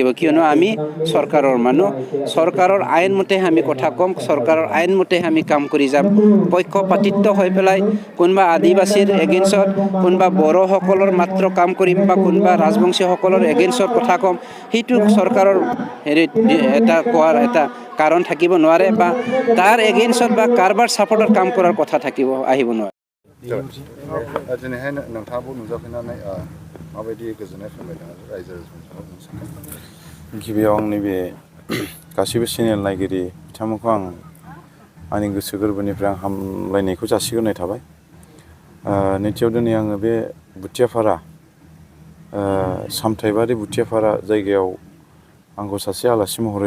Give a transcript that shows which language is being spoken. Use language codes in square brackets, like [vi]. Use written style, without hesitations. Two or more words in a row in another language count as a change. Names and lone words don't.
[as] কিয়নো আমি চৰকাৰৰ মানুহ চৰকাৰৰ আইনমতে আমি কথা ক'ম চৰকাৰৰ আইনমতে আমি কাম কৰি যাম পক্ষপাতিত্ব হৈ পেলাই কোনোবা আদিবাসীৰ এগেইনষ্টত কোনোবা বড়োসকলৰ মাত্ৰ কাম কৰিম বা কোনোবা ৰাজবংশীসকলৰ এগেইনষ্টত কথা ক'ম সেইটো চৰকাৰৰ কোৱাৰ এটা কাৰণ থাকিব নোৱাৰে বা তাৰ এগেইনষ্টত বা কাৰোবাৰ ছাপৰ্টত কাম কৰাৰ কথা আহিব নোৱাৰে [brx] दिनैहाय नोंथाङाबो नुजाफैनानै माबायदि गोजोननाय फोरमायदों रायजो राजाफोरनि गिबियाव आंनि बे गासैबो चेनेल नायगिरि बिथांमोनखौ आं आंनि गोसो गोरबोनिफ्राय आं हामलायनायखौ जासिग्रोनाय थाबाय नैथियाव दिनै आङो बे बुथियाफारा सामथाइबारि बुथियाफारा जायगायाव आंखौ सासे आलासि महरै